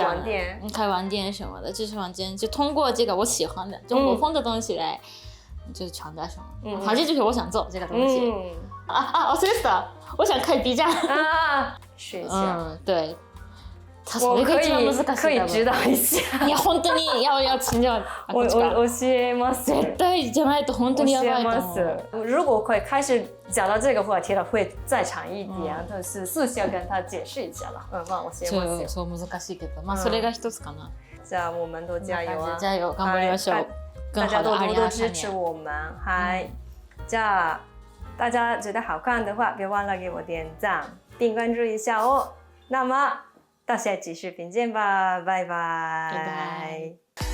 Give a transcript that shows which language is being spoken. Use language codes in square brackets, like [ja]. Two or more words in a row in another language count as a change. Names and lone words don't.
[zh] 网店什么的，就是网店就通过这个我喜欢的中国风的东西来。就是传达什么，反正就是我想做这个东西。我想开 B 站学一下。对。我可以指导一下。 [ja] いや本当に [zh] 要请教。 [ja] 教えます。絶対じゃないと本当にやばいと思う。 [zh] 如果会开始讲到这个话题了，会再长一点，但是私下跟他解释一下了。 [ja] まあ教えますよ。そう難しいけど、まあそれが一つかな。 [zh] じゃあ我们都加油啊！加油， [ja] 頑張りましょう。 [zh] 大家多多支持我们。じゃあ大家觉得好看的话，别忘了给我点赞并关注一下哦。那么。到下期视频见吧，拜拜。